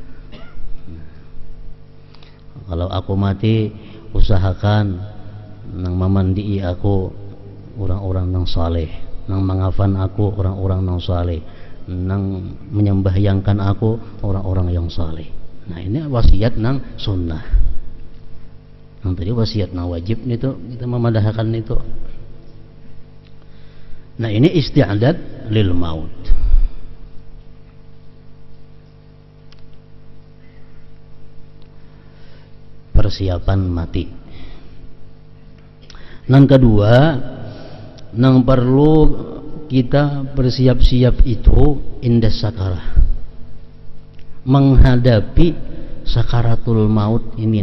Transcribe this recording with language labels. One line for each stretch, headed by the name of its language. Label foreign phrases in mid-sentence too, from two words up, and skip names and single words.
Banjar: Kalau aku mati, usahakan nang memandii aku orang-orang nang saleh, nang mengafan aku orang-orang nang saleh, nang menyembahyangkan aku orang-orang yang saleh. Nah, ini wasiat nang sunnah. Yang tadi wasiat nang wajib itu kita memadahkan itu. Nah, ini
Arabic: isti'dad lil maut.
Indonesian: Persiapan mati. Yang kedua, yang perlu kita bersiap-siap itu indah sakarah, menghadapi sakaratul maut ini.